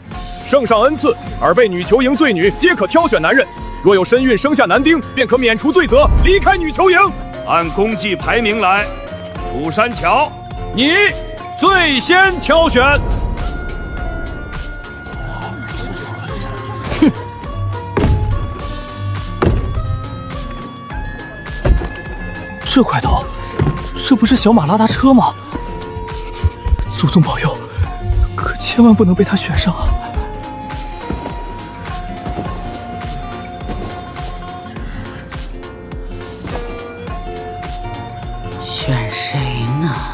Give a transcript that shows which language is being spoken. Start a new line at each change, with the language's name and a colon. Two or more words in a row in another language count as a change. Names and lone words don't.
Chinese: 聖上恩賜，爾輩女囚營罪女皆可挑選男人，若有身孕生下男丁，便可免除罪責，離開女囚營。按功績排名來，楚山橋，你最先挑選。哼！这块头，这不是小马拉达车吗？祖宗保佑，可千万不能被他选上啊！选谁呢？